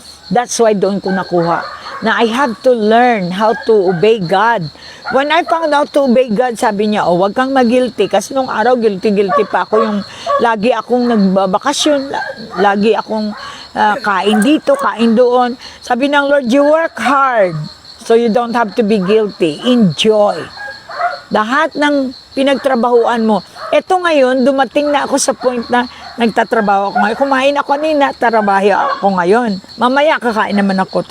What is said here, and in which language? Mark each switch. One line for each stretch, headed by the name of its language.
English: That's why doon ko nakuha na I have to learn how to obey God. When I found out to obey God, sabi niya, wag kang mag-guilty.
Filipino: Kasi nung araw, guilty pa ako. Yung lagi akong nagbabakasyon, lagi akong kain dito, kain doon.
English: Sabi ng Lord, you work hard so you don't have to be guilty. Enjoy.
Filipino: Lahat ng pinagtrabahuan mo. Eto ngayon, dumating na ako sa point na nagtatrabaho ako ngayon. Kumain ako kanina, trabaho ako ngayon. Mamaya kakain naman ako.